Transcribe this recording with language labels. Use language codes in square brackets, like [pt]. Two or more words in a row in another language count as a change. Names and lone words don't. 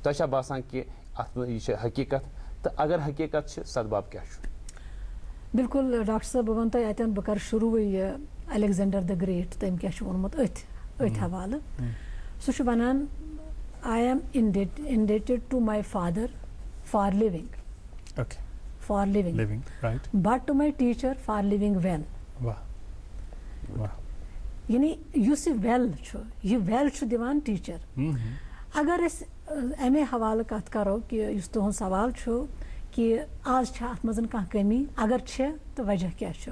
[ks] تۄہہِ چھا باسان کہِ اتھ منٛز یہِ چھِ حقیٖقت تہٕ اگر حقیٖقت چھِ سدباب کیٛاہ چھُ؟ بالکل ڈاکٹر صٲب بہٕ وَنہٕ تۄہہِ اَتٮ۪ن بہٕ کَرٕ شروٗعٕے یہِ الیگزینڈر د گریٹ تٔمۍ کیٛاہ چھُ ووٚنمُت أتھۍ حوالہٕ. سُہ چھُ وَنان [en] I am indebted to my father for living but to my teacher for living well. [ks] یعنی یُس یہِ ویل چھُ دِوان ٹیٖچر. اگر أسۍ اَمے حوالہٕ کتھ کرو کہِ یُس تُہُنٛد سوال چھُ کہِ آز چھا اتھ منٛز کانٛہہ کٔمی اگر چھےٚ تہٕ وجہ کیٛاہ چھُ.